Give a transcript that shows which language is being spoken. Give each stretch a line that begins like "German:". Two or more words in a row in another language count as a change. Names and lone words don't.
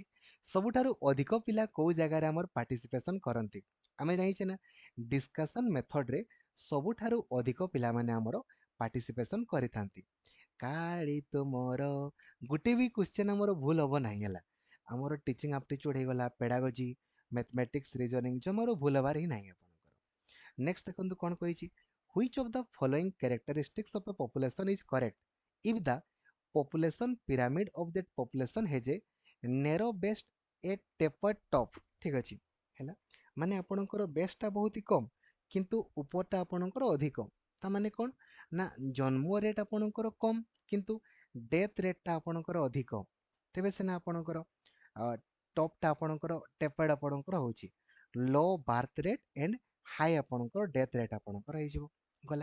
Odia: ସବୁଠାରୁ ଅଧିକ ପିଲା କୋଉ ଜାଗାରେ ଆମର ପାର୍ଟିସିପେସନ କରନ୍ତି, ଆମେ ଜାଣିଛେ ନା
English: discussion methodରେ
Odia: ସବୁଠାରୁ ଅଧିକ ପିଲାମାନେ ଆମର ପାର୍ଟିସିପେସନ କରିଥାନ୍ତି। କାଳି ତୁମର ଗୋଟେ ବି କ୍ୱେଶ୍ଚନ ଆମର ଭୁଲ ହବ ନାହିଁ ହେଲା, ଆମର
English: teaching aptitude
Odia: ହେଇଗଲା,
English: pedagogy, mathematics, reasoning
Odia: ଜମାରୁ ଭୁଲ ହବାର ହିଁ ନାହିଁ ଆପଣଙ୍କର। ନେକ୍ସଟ ଦେଖନ୍ତୁ କଣ କହିଛି,
English: which of the following characteristics of a population is correct if the population pyramid of that population has a narrow base a tapered top,
Odia: ଠିକ ଅଛି ହେଲା, ମାନେ ଆପଣଙ୍କର ବେସଟା ବହୁତ କମ କିନ୍ତୁ ଉପରଟା ଆପଣଙ୍କର ଅଧିକ, ତା ମାନେ କଣ ନା ଜନ୍ମ ରେଟ୍ ଆପଣଙ୍କର କମ କିନ୍ତୁ
English: death rateଟା
Odia: ଆପଣଙ୍କର ଅଧିକ, ତେବେ ସିନା ଆପଣଙ୍କର ଟପ୍ଟା ଆପଣଙ୍କର ଟେପର୍ଡ ଆପଣଙ୍କର ହେଉଛି,
English: low birth rate and high
Odia: ଆପଣଙ୍କର
English: death rate
Odia: ଆପଣଙ୍କର ହେଇଯିବ, ଗଲା।